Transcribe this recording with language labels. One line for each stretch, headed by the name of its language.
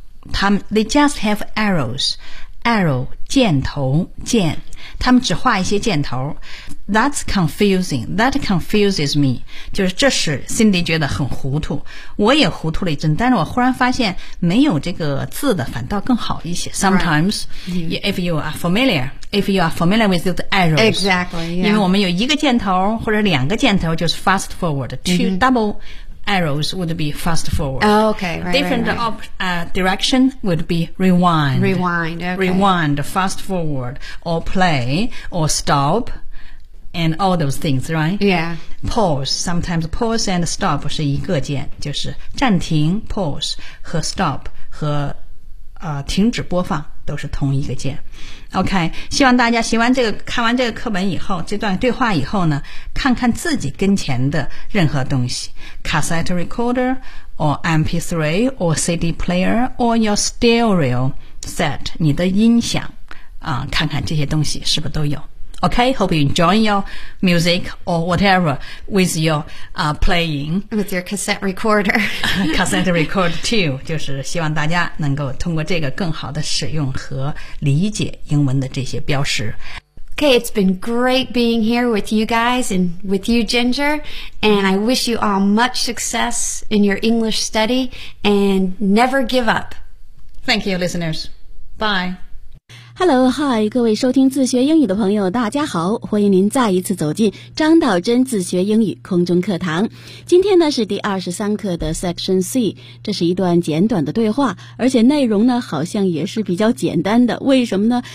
Chinese: 他们
English: they just have arrows.
Chinese: Arrow 箭头箭，他们只画一些箭头。
English: That's confusing. That confuses me.
Chinese: 就是这是
English: Cindy
Chinese: 觉得很糊涂。我也糊涂了一阵，但是我忽然发现没有这个字的反倒更好一些。
English: Sometimes, right. if you are familiar, if you are familiar with the arrows. Exactly.、Yeah.
Chinese: 因为我们有一个箭头或者两个箭头就是 fast forward. Two、
English: mm-hmm. double arrows would be fast forward.、 Oh, okay. Right, Different right, right. Direction would be rewind. Rewind. Okay. Rewind, fast forward, or play, or stop. And all those things, right? Yeah.
Chinese: Pause.
English: Sometimes pause and stop
Chinese: 是一个键，就是暂停 pause 和 stop 和、停止播放都是同一个键。 OK, 希望大家学完这个，看完这个课本以后，这段对话以后呢，看看自己跟前的任何东西 ，
English: cassette recorder, or MP3, or CD player, or your stereo set,
Chinese: 你的音响啊、看看这些东西是不是都有。
English: Okay, hope you enjoy your music or whatever with your、playing. With your cassette recorder. cassette recorder too.
Chinese: 就是希望大家能够通过这个更好的使用和理解英文的这些标识。
English: Okay, it's been great being here with you guys and with you, Ginger. And I wish you all much success in your English study and never give up. Thank you, listeners. Bye. Hello, hi,
Chinese: 各位收听自学英语的朋友大家好，欢迎您再一次走进张导真自学英语空中课堂。今天呢是第23课的 Section C， 这是一段简短的对话，而且内容呢好像也是比较简单的。为什么呢？